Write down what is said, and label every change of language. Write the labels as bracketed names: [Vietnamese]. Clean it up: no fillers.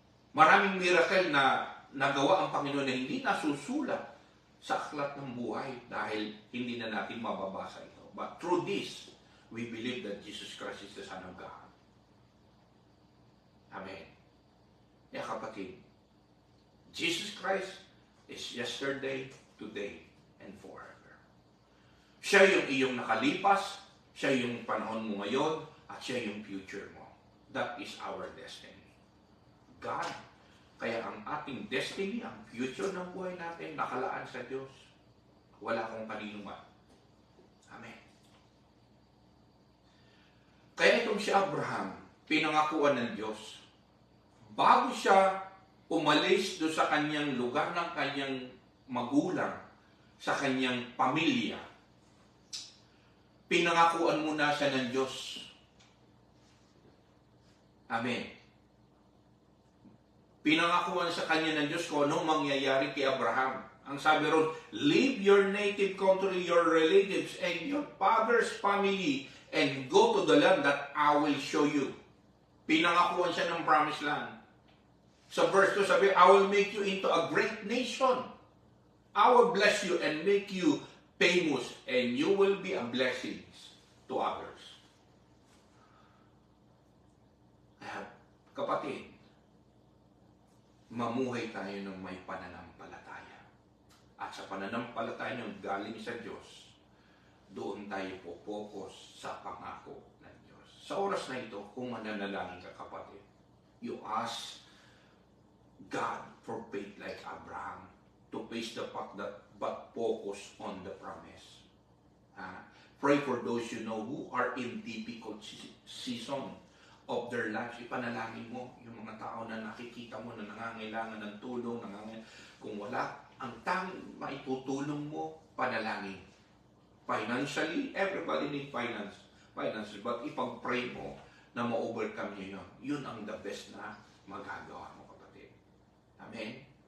[Filipino] Maraming miracle na nagawa ang Panginoon na hindi nasusulat sa aklat ng buhay dahil hindi na natin mababasa ito. [English] But through this, we believe that Jesus Christ is the Son of God. Amen. [Filipino] Kaya kapatid, [English] Jesus Christ is yesterday, today, and forever. [Filipino] Siya yung iyong nakalipas, siya yung panahon mo ngayon, at siya yung future mo. [English] That is our destiny. [Filipino] God, kaya ang ating destiny, ang future ng buhay natin, nakalaan sa Diyos. Wala kong kanino man. Amen. Kaya itong si Abraham, pinangakuan ng Diyos. Bago siya umalis doon sa kanyang lugar ng kanyang magulang, sa kanyang pamilya, pinangakuan muna siya ng Diyos. Amen. Pinangakuan sa kanya ng Diyos kung anong mangyayari kay Abraham. Ang sabi ron, [English] leave your native country, your relatives, and your father's family, and go to the land that I will show you. [Filipino] Pinangakuan siya ng promised land. Sa verse 2 sabi, [English] I will make you into a great nation. I will bless you and make you famous, and you will be a blessing to others. [Filipino] Kapatid, mamuhay tayo ng may pananampalataya. At sa pananampalataya ng galing sa Diyos, doon tayo po-focus sa pangako ng Diyos. Sa oras na ito, kung mananalangin ka kapatid, [English] you ask God for faith like Abraham to face the fact that but focus on the promise. Pray for those you know who are in difficult season of their lives. [Filipino] Ipanalangin mo yung mga tao na nakikita mo na nangangailangan ng tulong, kung wala, ang tanging maitutulong mo, panalangin. [English] Financially, everybody need finances, but [Filipino] ipag-pray mo na ma-overcome nyo yun. Yun ang the best na magagawa mo, kapatid. Amen?